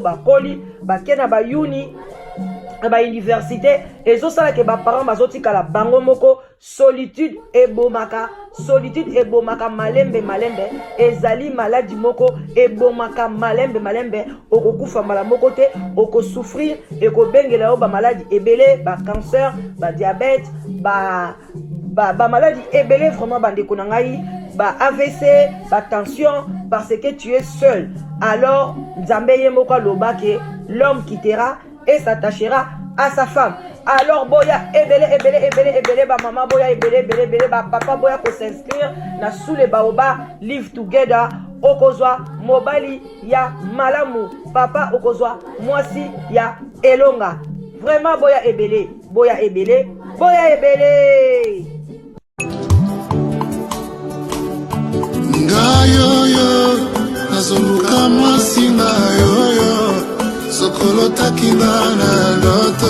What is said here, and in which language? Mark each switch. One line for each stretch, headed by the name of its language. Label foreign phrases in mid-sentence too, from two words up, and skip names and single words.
Lingala: ba koli ba kena ba uni ba université ezosala ke ba parents bazotikala bango moko solitude ebomaka malembe ezali maladie moko ebomaka malembe okokufa mbala moko te okosouffrir ekobengela yo ba maladie ebele ba cancer ba diabète ba maladie ebele vraiment bandeko na ngai ba AVC ba tension
French: parce que tu es seul. Alors
Lingala: Nzambe ye moko aloba ke
French: l'homme quittera et s'attachera à sa femme.
Lingala: Alors boya ebele ba maman boya ebele ba papa boya ko s'inscrire na
French: sous les baobab
English: live together
Lingala: okozwa mobali ya malamu papa okozwa mwasi ya elonga. Vraiment boya ebele ngayoyo nazoluka mwasi ngayoyo sokolo takinga na loto